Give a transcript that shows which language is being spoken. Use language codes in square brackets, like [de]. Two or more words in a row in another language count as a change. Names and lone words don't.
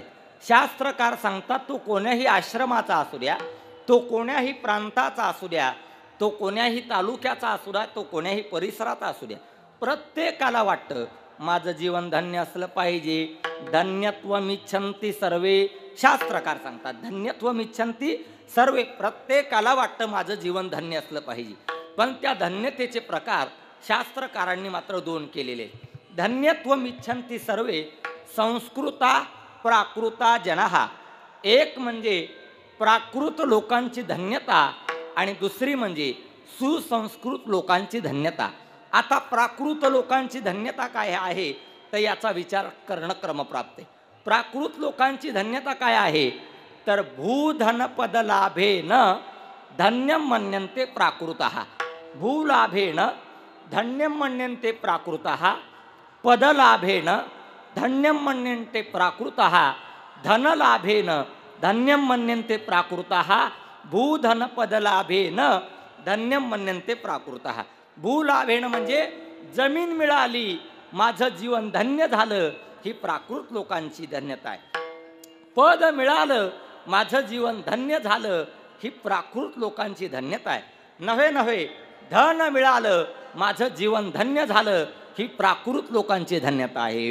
[mr] शास्त्रकार सांगतात तो कोण्याही आश्रमाचा असू द्या, तो कोण्याही प्रांताचा असू द्या, तो कोण्याही तालुक्याचा असू द्या, तो कोण्याही परिसराचा असू द्या, प्रत्येकाला वाटतं माझं जीवन धन्य असलं पाहिजे. [sa] धन्यत्वमिच्छन्ति सर्वे [mr] शास्त्रकार सांगतात [sa] धन्यत्वमिच्छन्ति सर्वे. [mr] प्रत्येकाला वाटतं माझं जीवन धन्य असलं पाहिजे. पण त्या धन्यतेचे प्रकार शास्त्रकारांनी मात्र 2 केलेले. [sa] धन्यत्वमिच्छन्ति सर्वे संस्कृता प्राकृता जनाः. [mr] एक म्हणजे प्राकृत लोकांची धन्यता आणि दुसरी म्हणजे सुसंस्कृत लोकांची धन्यता. आता प्राकृत लोकांची धन्यता काय आहे तर याचा विचार करणं क्रमप्राप्त आहे. प्राकृत लोकांची धन्यता काय आहे तर [sa] भूधनपद लाभेन धन्यं मन्यन्ते प्राकृतः. भूलाभेन धन्यं मन्यन्ते प्राकृतः. पदलाभेन धन्यं मन्यन्ते प्राकृतः. धनलाभेन धन्यं मन्यन्ते प्राकृतः. भूधनपदलाभेन धन्यं मन्यन्ते प्राकृतः. [mr] भूलाभेन म्हणजे जमीन मिळाली माझं जीवन धन्य झालं ही प्राकृत लोकांची धन्यता आहे. पद मिळालं माझं जीवन धन्य झालं ही प्राकृत लोकांची धन्यता आहे. नव्हे नव्हे धन मिळालं माझं जीवन धन्य झालं ही प्राकृत लोकांची धन्यता आहे.